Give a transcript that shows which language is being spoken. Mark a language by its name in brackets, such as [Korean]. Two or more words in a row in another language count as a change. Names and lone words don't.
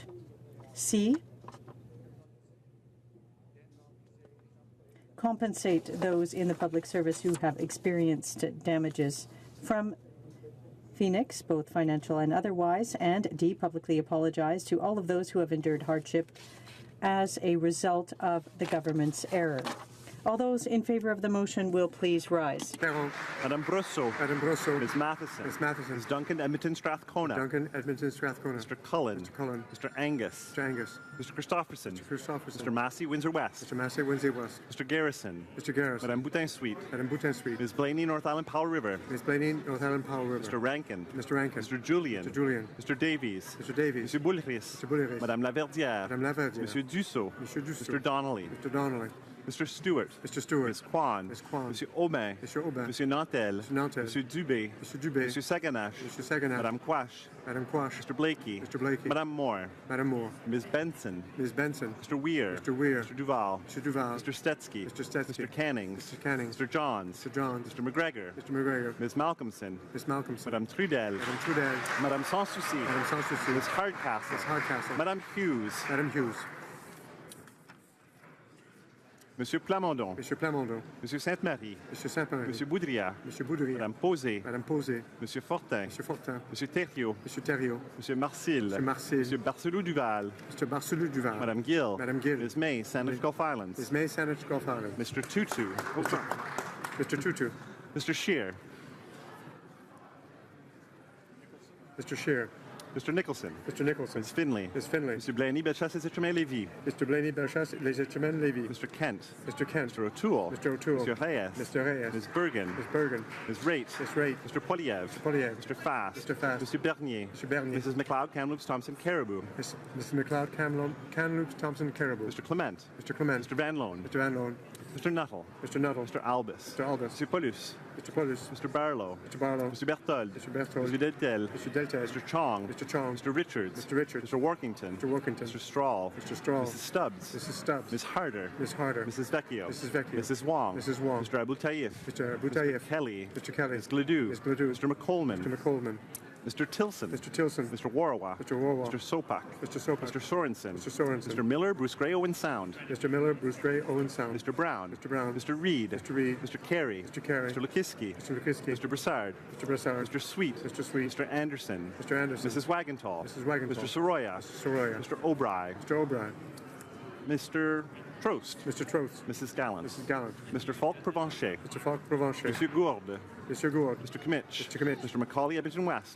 [English] C, compensate those in the public service who have experienced damages from Phoenix, both financial and otherwise, and D, publicly apologize to all of those who have endured hardship as a result of the government's error. All those in favour of the motion will please rise. Perron. Madame Brosseau. Madame Brosseau. Ms. Matheson. Ms. Matheson. Ms. Duncan Edmonton Strathcona. Duncan Edmonton Strathcona. Mr. Cullen. Mr. Cullen. Mr. Angus. Mr. Angus. Mr. Christopherson. Mr. Christopherson. Mr. Massey, Windsor West. Mr. Massey, Windsor West. Mr. Garrison. Mr. Garrison. Madame Boutin-Suite. Madame Boutin-Suite. Ms. Blaney, North Island Powell River. Ms. Blaney, North Island Powell River. Mr. Rankin. Mr. Rankin. Mr. Julian. Mr. Julian. Mr. Davies. Mr. Davies. Mr. Boulris. Mr. Boulris. Madame Laverdière. Madame Laverdière. Monsieur Dussault. Monsieur Dussault. Mr. Donnelly. Mr. Donnelly. Mr. Stewart. Mr. Stewart. Ms. Kwan. Ms. Kwan. Monsieur Aubin. Monsieur Aubin. Monsieur Nantel. Monsieur Nantel. Monsieur Dubé. Mr. Dubé. Monsieur Saganache. Monsieur Saganache. Madame Quash. Madame Quash. Mr. Blakey. Mr. Blakey. Madame Moore. Madame Moore. Ms. Benson. Ms. Benson. Mr. Weir. Mr. Weir. Mr. Duval. Mr. Duval. Mr. Stetsky. Mr. Stetsky. Mr. Cannings. Mr. Cannings. Mr. Johns. Mr. Johns. Mr. McGregor. Mr. McGregor. Ms. Malcolmson. Ms. Malcolmson. Madame Trudel. Madame Trudel. Madame Sans Souci. Madame Sans Souci. Ms. Hardcastle. Ms. Hardcastle. Madame Hughes. Madame Hughes. Monsieur Plamondon. Monsieur Plamondon. Monsieur Sainte-Marie. Monsieur Saint-Marie. Monsieur Boudria. Monsieur Boudria. Madame Posé. Madame Posé. Monsieur Fortin. Monsieur Fortin. Monsieur Thériault. Monsieur Thériault. Monsieur Marcil. Monsieur Marcil. Monsieur Barcelou-Duval. Mr. Barcelou Duval. Madame Gill. Madame Gill. Ms. May, Sandwich Gulf Islands. Ms. May, Sandwich Gulf Islands. Mr. Tutu. Mr. Tutu. Mr. Scheer. Mr. Scheer. Mr. Nicholson. Mr. Nicholson. Ms. Finley. Ms. Finley. Mr. Blaney, Bellechasse, Les Etremets, Lévis. Mr. Blaney, Bellechasse, Les Etremets, Lévis. Mr. Kent. Mr. Kent. Mr. O'Toole. Mr. O'Toole. Mr. Reyes. Mr. Reyes. Ms. Bergen. Ms. Bergen. Ms. Raitt. Ms. Raitt. Mr. Poiliev. Mr. Poiliev. Mr. Fast. Mr. Fast. Mr. Bernier. Mr. Bernier. Mrs. McLeod, Kamloops, Thompson, Caribou. Mr. McLeod, Kamloops, Thompson, Caribou. Mr. Clement. Mr. Clement. Mr. Van Loan. Mr. Van Loan. Mr. Nuttall. Mr. Nuttall. Mr. Albus. Mr. Albus. Mr. Paulus. Mr. Paulus. Mr. Barlow. Mr. Barlow. Mr. Berthold. Mr. Berthold. Mr. Deltel. Mr. Deltel. Mr. Chong. Mr. Chong. Mr. Richards. Mr. Richards. Mr. Workington. Mr. Workington. Mr. Strahl. Mr. Strahl. Mrs. Stubbs. Mrs. Stubbs. Ms. Harder. Ms. Harder. Mrs. Vecchio. Mrs. Vecchio. Mrs. Wong. Mrs. Wong. Mr. Abou Taïf. Mr. Boutaïef. Mr. Kelly. Mr. Kelly. Ms. Gledoux. Ms. Gledoux. Mr. McColeman. Mr. McColeman. Mr. Tilson. Mr. Tilson. Mr. Warwa. Mr. Warwa. Mr. Sopak. Mr. Sopak. Mr. Sorensen. Mr. Sorensen. Mr. Miller, Bruce Gray, Owen Sound. Mr. Miller, Bruce Gray, Owen Sound. Mr. Brown. Mr. Brown. Mr. Reed. Mr. Reed. Mr. Carey. Mr. Carey. Mr. Lukiski. Mr. Lukiski. Mr. Broussard. Mr. Broussard. Mr. Sweet. Mr. Sweet. Mr. Anderson. Mr. Anderson. Mrs. Wagentall. Mrs. Wagentall. Mr. Soroya. Mr. Soroya. Mr. O'Brien. Mr. O'Brien. Mr. Trost. Mr. Trost. Mrs. Gallant. Mrs. Gallant. Mr. Falk Provencher. Mr. Falk Provencher. Monsieur Gourde. Mr. Gourde. Mr. Kmitch. Mr. Kmitch. Mr. Macaulay, Edmonton West.